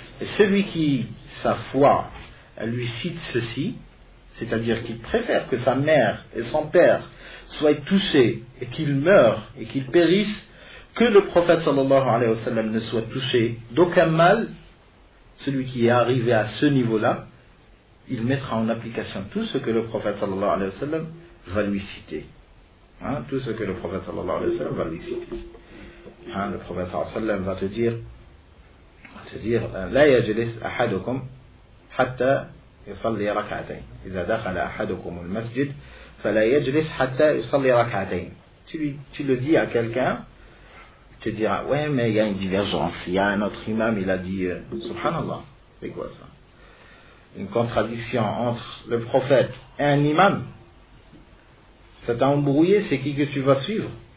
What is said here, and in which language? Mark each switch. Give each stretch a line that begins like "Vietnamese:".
French: Et celui qui, sa foi, lui cite ceci, c'est-à-dire qu'il préfère que sa mère et son père soient touchés et qu'ils meurent et qu'ils périssent, que le prophète sallallahu alayhi wa sallam ne soit touché d'aucun mal, celui qui est arrivé à ce niveau-là, il mettra en application tout ce que le prophète sallallahu alayhi wa sallam va lui citer. Hein, tout ce que le prophète sallallahu alayhi wa sallam va lui citer. Hein, le prophète sallallahu alayhi wa sallam va te dire
Arabic: لا يجلس أحدكم حتى يصلي ركعتين إذا دخل أحدكم المسجد فلا يجلس حتى يصلي ركعتين.
French: Tu le dis à quelqu'un, tu te diras ouais mais il y a une divergence, il y a un autre imam, il a dit subhanallah, c'est quoi ça, une contradiction entre le prophète et un imam, ça t'a embrouillé, c'est qui que tu vas suivre?